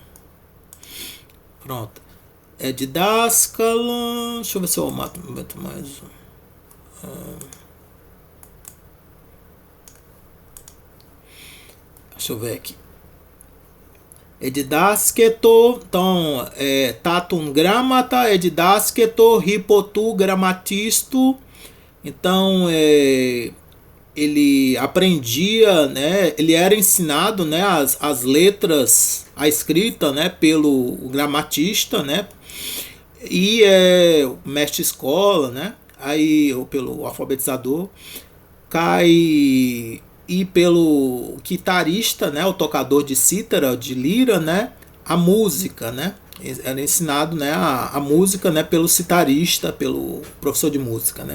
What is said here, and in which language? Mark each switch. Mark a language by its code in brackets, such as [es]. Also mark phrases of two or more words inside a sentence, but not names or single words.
[pt] Pronto. É didascalo. Deixa eu ver se eu mato mais um. Deixa eu ver aqui. Edidasketo, então, [el] τὰ γράμματα, ἐδιδάσκετο, ὑπὸ τοῦ γραμματιστοῦ. [pt] Então, ele aprendia, né? Ele era ensinado, né? As letras, a escrita, né? Pelo gramatista, né? E o mestre escola, né? Aí, ou pelo alfabetizador, cai e pelo guitarrista, né, o tocador de cítara, de lira, né, a música, né, era ensinado, né, a música, né, pelo citarista, pelo professor de música, né.